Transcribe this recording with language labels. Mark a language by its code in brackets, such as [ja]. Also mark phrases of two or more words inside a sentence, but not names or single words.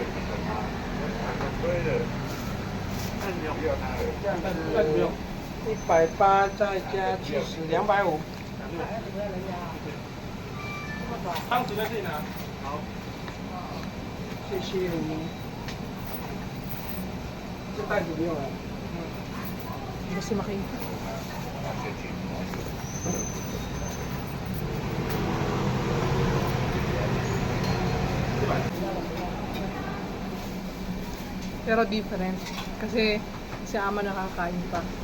[zh] 180 再加70 250。汤匙在这里拿。好，谢谢你。这袋子不用了。 [tl] Hindi kasi makita. Pero different. Kasi si ama nakakain pa.